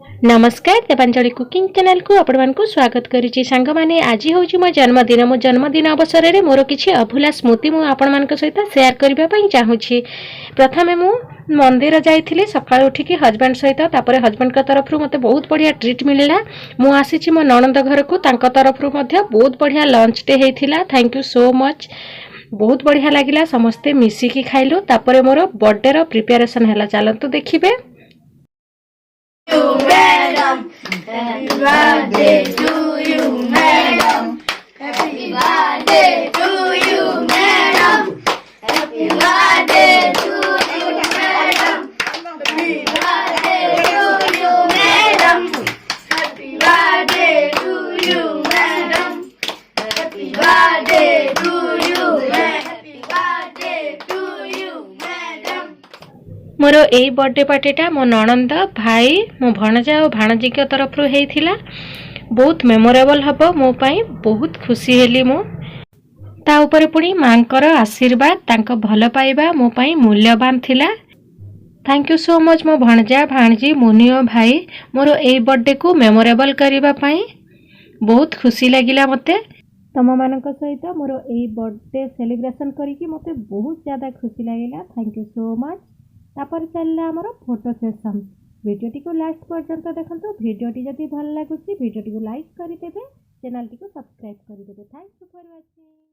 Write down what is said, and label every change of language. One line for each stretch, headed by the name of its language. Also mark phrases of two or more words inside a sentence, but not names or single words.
Odia: ନମସ୍କାର ଦେବାଞ୍ଜଳି କୁକିଂ ଚ୍ୟାନେଲକୁ ଆପଣ ମାନଙ୍କୁ ସ୍ୱାଗତ କରୁଛି ସଙ୍ଗେ ମାନେ ଆଜି ହେଉଛି ମୋ ଜନ୍ମଦିନ ଅବସରରେ ମୋର କିଛି ଅଭୁଲା ସ୍ମୃତି ମୁଁ ଆପଣ ମାନଙ୍କ ସହିତ ଶେୟାର କରିବା ପାଇଁ ଚାହୁଁଛି। ପ୍ରଥମେ ମୁଁ ମନ୍ଦିର ଯାଇଥିଲି ସକାଳ ଉଠିକି ହସବ୍ୟାଣ୍ଡ ସହିତ ତାପରେ ହସବ୍ୟାଣ୍ଡ କା ତରଫ ମତେ ବହୁତ ବଢ଼ିଆ ଟ୍ରିଟ ମିଳିଲା। ମୁଁ ଆସିଛି ମୋ ନଣନ୍ଦ ଘରକୁ ତାଙ୍କ ତରଫ ମତେ ବହୁତ ବଢ଼ିଆ ଲଞ୍ଚ ଦେ ହେଇଥିଲା।
English: Thank you so much.
Odia: ବହୁତ ବଢ଼ିଆ ଲାଗିଲା ସମସ୍ତେ ମିଶିକି ଖାଇଲୁ। ତାପରେ ମୋର ବର୍ଥଡେର ପ୍ରିପରେସନ ହେଲା ଚାଲନ୍ତୁ ଦେଖିବେ।
English: You, madam. Happy birthday to you, madam. Happy birthday to you, madam. Happy birthday to you, madam. Happy birthday to you, madam. Happy birthday to you, madam. Happy birthday to you, madam. Happy birthday to you, madam.
Odia: ମୋର ଏ
English: birthday party-ta
Odia: ମୋ ନଣନ୍ଦ ଭାଇ ମୋ ଭଣଜା ଔର ଭାଣଜୀ କେ ତରଫ ରୁ ହେଇଥିଲା। ବହୁତ ମେମୋରେବଲ ହବ ମୋ ପାଇଁ। ବହୁତ ଖୁସି ହେଲି ମୋ ତା ଉପର ପୁଣି ମାନଙ୍କର ଆଶୀର୍ବାଦ ତାଙ୍କ ଭଲ ପାଇବା ମୋ ପାଇଁ ମୂଲ୍ୟବାନ ଥିଲା।
English: thank you so much
Odia: ମୋ ଭଣଜା ଭାଣଜୀ ମୁନିଓ ଭାଇ ମୋର ଏ ବର୍ଥଡେକୁ ମେମୋରେବଲ କରିବା ପାଇଁ। ବହୁତ ଖୁସି ଲାଗିଲା ମତେ ତମ ମାନଙ୍କ ସହିତ ମୋର ଏ
English: birthday celebration
Odia: କରିକି ମତେ ବହୁତ ଜ୍ୟାଦା ଖୁସି ଲାଗିଲା।
English: Thank you so much.
Odia: ତାପରେ ଚାଲିଲା ଆମର
English: photo session.
Odia: ଭିଡିଓଟି କୁ ଲାଷ୍ଟ ପର୍ଯ୍ୟନ୍ତ ଦେଖନ୍ତୁ। ଭିଡିଓଟି ଯଦି ଭଲ ଲାଗୁଛି ଭିଡିଓଟି କୁ ଲାଇକ କରି ଦେବେ, ଚ୍ୟାନେଲ ଟି କୁ ସବସ୍କ୍ରାଇବ କରି ଦେବେ।
English: Thank you for watching.